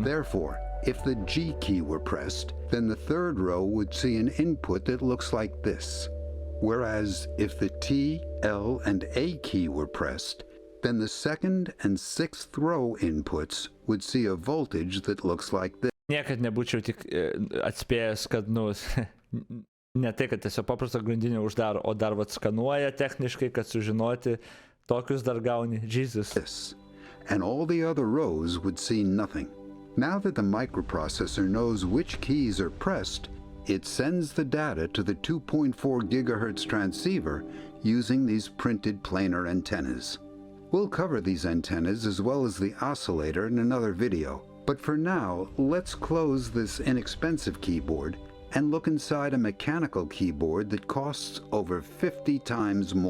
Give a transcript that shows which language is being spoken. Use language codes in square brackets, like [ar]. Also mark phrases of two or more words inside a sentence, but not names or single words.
[en] Therefore, if the G key were pressed, then the third row would see an input that looks like this. Whereas if the T, L, and A key were pressed, then the second and 6th row inputs would see a voltage that looks like this. [lt] Niekad nebūčiau tik atspėjęs, kad, ne tai, kad tiesiog paprastą grandinę uždaro, o dar skanuoja techniškai, kad sužinoti, tokius dar gauni. Jesus. [en] And all the other rows would see nothing. Now that the microprocessor knows which keys are pressed, it sends the data to the 2.4 gigahertz transceiver using these printed planar antennas. We'll cover these antennas as well as the oscillator in another video, but for now, let's close this inexpensive keyboard and look inside a mechanical keyboard that costs over 50 times more.